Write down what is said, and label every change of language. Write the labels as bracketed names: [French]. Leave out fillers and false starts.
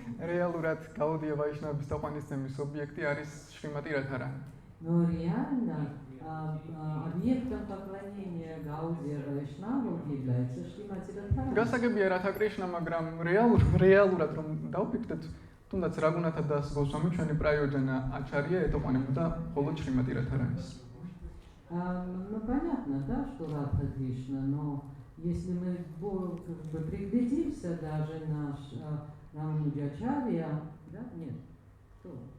[Georgian] რეალურად გაუდია ვაიშნავების თაყვანისცემის ობიექტი არის შრიმატი რათარანი. [Russian] Но реально объектом поклонения Гаудия Вайшнава является Шримати Радхарани. [Georgian] გასაგებია რათა კრიშნა, მაგრამ რეალურად რომ დავფიქრდეთ, თუნდაც რაგუნათა დას გოსვამი ჩვენი პრაიოჯანა აჩარია ეთაყვანებოდა მხოლოდ შრიმატი რათარანის. [Russian] Ну понятно, да, что Радха Кришна, но если мы приглядимся даже на Рамануджачарья, да, нет, кто?